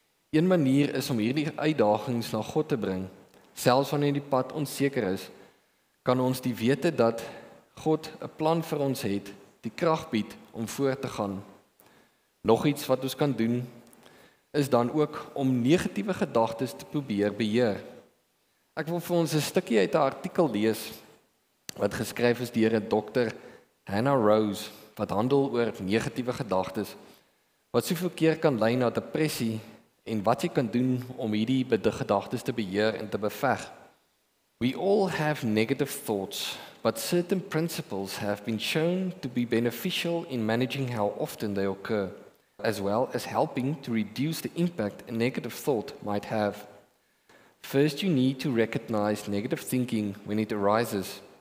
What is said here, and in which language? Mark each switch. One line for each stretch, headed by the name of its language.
Afrikaans: Een manier is om hierdie uitdagings na God te bring. Selfs wanneer die pad onseker is, kan ons die wete dat God 'n plan vir ons het, die krag bied om voort te gaan. Nog iets wat ons kan doen, is dan ook om negatiewe gedagtes te probeer beheer. Ek wil vir ons 'n stukkie uit 'n artikel lees wat geskryf is deur 'n dokter, Hannah Rose, wat handel oor negatiewe gedagtes, wat soveel keer kan lei na depressie en wat jy kan doen om hierdie gedagtes te beheer en te beveg.
English: We all have negative thoughts, but certain principles have been shown to be beneficial in managing how often they occur, as well as helping to reduce the impact a negative thought might have. First, you need to recognize negative thinking when it arises.